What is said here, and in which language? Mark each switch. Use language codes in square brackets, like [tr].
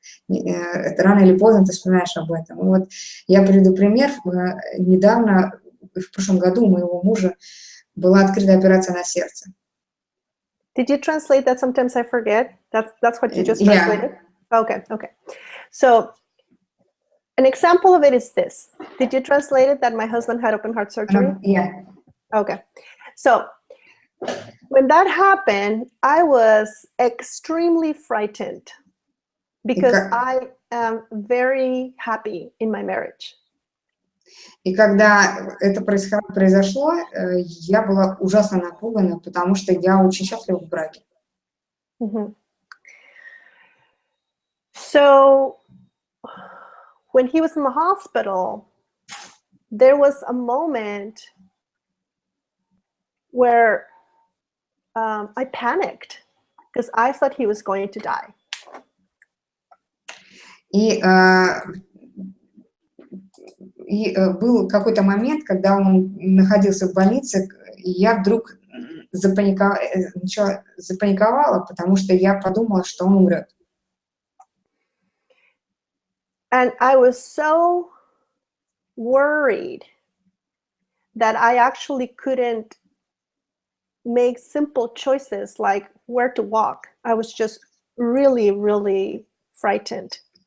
[ru] Рано или поздно ты вспоминаешь об этом. И вот я приведу пример. Недавно, в прошлом году, у моего мужа была открыта операция на сердце. [en] Did you translate that? Sometimes I forget. That's what you just translated? Yeah. Okay. So an example of it is this. Did you translate it that my husband had open heart surgery? Yeah. Okay. So when that happened, I was extremely frightened because I am very happy in my marriage. [ru] И когда это произошло, я была ужасно напугана, потому что я очень счастлива в браке. [en] So when he was in the hospital, there was a moment where I panicked because I thought he was going to die. [ru] И был какой-то момент, когда он находился в больнице, и я вдруг запаниковала, потому что я подумала, что он умрет. [en] And I was so worried that I actually couldn't make simple choices like where to walk. I was just really, really frightened.